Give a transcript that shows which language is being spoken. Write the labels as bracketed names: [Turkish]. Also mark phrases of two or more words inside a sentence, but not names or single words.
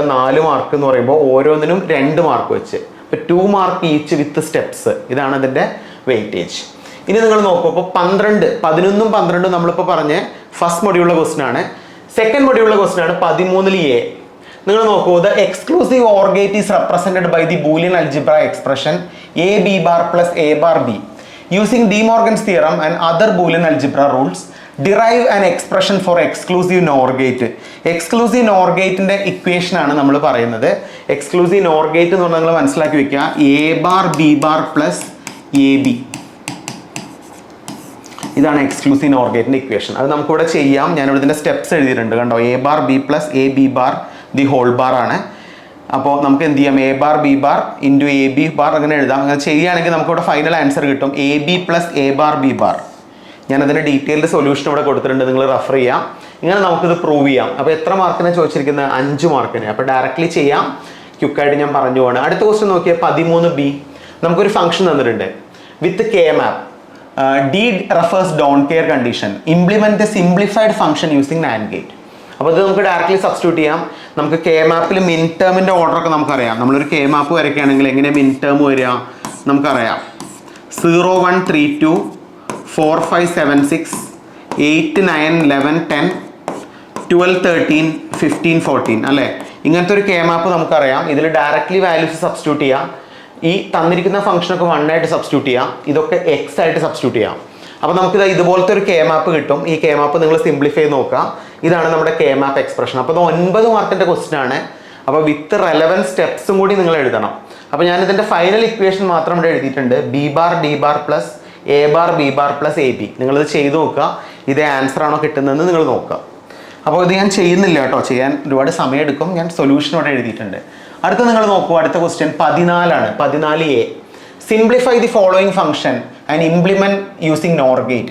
[Malayalam] 4 മാർക്ക് എന്ന് പറയുമ്പോൾ ഓരോന്നിനും 2 മാർക്ക് വെച്ച്. അപ്പോൾ 2 [English] mark each with steps. [Malayalam] ഇതാണ് ഇതിൻ്റെ വെയിറ്റേജ്. ഇനി നിങ്ങൾ നോക്കൂ, ഇപ്പോൾ 11, 11ഉം 12ഉം നമ്മളിപ്പോൾ പറഞ്ഞ ഫസ്റ്റ് മൊഡ്യൂളിലെ ക്വസ്റ്റൻ ആണ്. സെക്കൻഡ് മൊഡ്യൂളിലെ ക്വസ്റ്റൻ ആണ് 13 A. നിങ്ങൾ നോക്കൂ, [English] the exclusive OR gate is represented by the Boolean algebra expression AB bar + A bar B. Using De Morgan's theorem and other Boolean algebra rules derive an expression for exclusive NOR gate. exclusive NOR gate [Malayalam] ൻ്റെ ഇക്വേഷൻ ആണ് നമ്മൾ പറയുന്നത്. [English] exclusive NOR gate [Malayalam] എന്ന് പറഞ്ഞാൽ നിങ്ങൾ മനസ്സിലാക്കി വെക്കുക, [English] A bar B bar + AB. [Malayalam] ഇതാണ് [English] exclusive NOR gate [Malayalam] ൻ്റെ ഇക്വേഷൻ. അത് നമുക്കിവിടെ ചെയ്യാം. ഞാനിവിടെ ഇതിൻ്റെ സ്റ്റെപ്സ് എഴുതിയിട്ടുണ്ട്, കണ്ടോ? [English] A bar B + AB bar the whole bar [Malayalam] ആണ്. അപ്പോൾ നമുക്ക് എന്ത് ചെയ്യാം? [English] A bar B bar × AB bar [Malayalam] അങ്ങനെ എഴുതാം. അങ്ങനെ ചെയ്യുകയാണെങ്കിൽ നമുക്കിവിടെ [English] final answer [Malayalam] കിട്ടും [English] AB + A bar B bar. [Malayalam] ഞാനതിൻ്റെ [English] detailed solution [Malayalam] ഇവിടെ കൊടുത്തിട്ടുണ്ട്, നിങ്ങൾ റെഫർ ചെയ്യാം. ഇങ്ങനെ നമുക്കിത് പ്രൂവ് ചെയ്യാം. അപ്പോൾ എത്ര മാർക്കിനെ ചോദിച്ചിരിക്കുന്നത്? 5 മാർക്കിന്. അപ്പോൾ ഡയറക്റ്റ്ലി ചെയ്യാം. ക്യുക്കായിട്ട് ഞാൻ പറഞ്ഞു പോവാണ്. അടുത്ത ക്വസ്റ്റ്യൻ നോക്കിയാൽ 13B. നമുക്കൊരു ഫംഗ്ഷൻ തന്നിട്ടുണ്ട് [English] with K-map. D refers don't care condition. Implement the simplified function using NAND gate. [Malayalam] അപ്പോൾ ഇത് നമുക്ക് [English] directly substitute [Malayalam] ചെയ്യാം. നമുക്ക് K-മാപ്പിൽ [English] min term [Malayalam] ഓർഡറൊക്കെ നമുക്കറിയാം. നമ്മളൊരു K-മാപ്പ് വരയ്ക്കുകയാണെങ്കിൽ എങ്ങനെ [English] min term [Malayalam] വരിക നമുക്കറിയാം. 0 1 3 2 4 5 7 6 8 9 11 10 12 13 15 14 അല്ലേ? ഇങ്ങനത്തെ ഒരു K-മാപ്പ് നമുക്കറിയാം. ഇതിൽ [English] directly values substitute [Malayalam] ചെയ്യാം. ഈ തന്നിരിക്കുന്ന ഫംഗ്ഷനൊക്കെ 1 ആയിട്ട് സബ്സ്റ്റിറ്റ്യൂട്ട് ചെയ്യാം. ഇതൊക്കെ X ആയിട്ട് സബ്സ്റ്റിറ്റ്യൂട്ട് ചെയ്യാം. അപ്പോൾ നമുക്കിത് ഇതുപോലത്തെ ഒരു K-മാപ്പ് കിട്ടും. ഈ K-മാപ്പ് നിങ്ങൾ സിംപ്ലിഫൈ ചെയ്ത് നോക്കുക. ഇതാണ് നമ്മുടെ [English] K-map expression. [Malayalam] അപ്പോൾ ഇത് 9 മാർക്കിൻ്റെ ക്വസ്റ്റ്യൻ ആണ്. അപ്പോൾ [English] with relevant steps [Malayalam] കൂടി നിങ്ങൾ എഴുതണം. അപ്പോൾ ഞാനിതിൻ്റെ [English] final equation [Malayalam] മാത്രം ഇവിടെ എഴുതിയിട്ടുണ്ട്. [English] B bar D bar + A bar B bar + AB. [Malayalam] നിങ്ങളിത് ചെയ്ത് നോക്കുക. ഇതേ ആൻസർ ആണോ കിട്ടുന്നതെന്ന് നിങ്ങൾ നോക്കുക. അപ്പോൾ ഇത് ഞാൻ ചെയ്യുന്നില്ല കേട്ടോ, ചെയ്യാൻ ഒരുപാട് സമയം എടുക്കും. ഞാൻ സൊല്യൂഷൻ ഇവിടെ എഴുതിയിട്ടുണ്ട്. അടുത്ത നിങ്ങൾ നോക്കൂ, അടുത്ത ക്വസ്റ്റ്യൻ 14 ആണ്. [English] 14A. simplify the following function and implement using NOR gate.